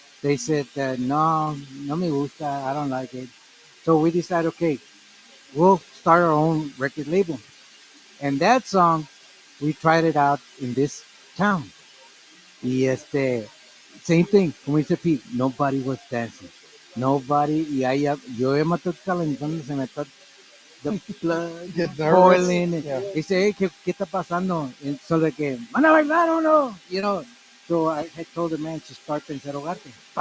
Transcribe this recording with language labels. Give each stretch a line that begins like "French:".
English: They said, no,
Spanish: no me gusta,
English: I don't like it. So we decided, okay, we'll start our own record label. And that song, we tried it out in this town. Y same thing,
Spanish: como dice Pete,
English: nobody was dancing. Nobody,
Spanish: y ahí yo me estoy calentando, se me está
English: the blood Get nervous. boiling. Yeah.
Spanish: Dice, hey, ¿qué está pasando?
English: And so
Spanish: de que, ¿van a bailar o no?
English: You know, so I had told the man to start Pensar Hogarte.